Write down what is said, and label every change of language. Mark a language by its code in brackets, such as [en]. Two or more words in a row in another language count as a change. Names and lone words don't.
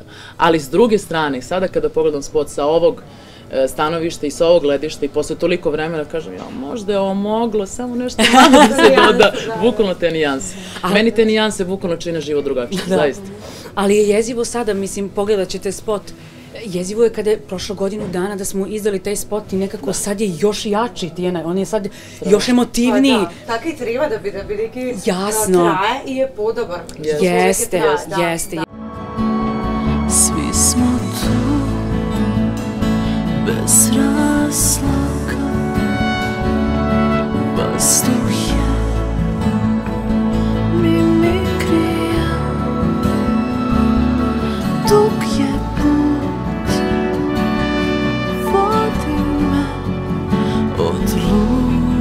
[sr] Ali s druge strane, sada kada pogledam spot sa ovog stanovišta i sa ovog gledišta i posle toliko vremena kažem, možda je ovo moglo, samo nešto malo da se doda, bukvalno te nijanse. Meni te nijanse bukvalno čine život drugačije, zaista. Ali je jezivo sada, mislim, pogledat ćete spot, jezivo je kada je prošlo godinu dana da smo izdali taj spot i nekako sad je još jači, Tijana, on je sad još emotivniji. [mk] Така и треба да биде, бидејќи [sr] Jasno. [mk] трае и е подобар. [sr] Jeste, jeste. Svi smo tu, bez razloga, vazduh je mimikrija, dug je put, vodi me odlutila.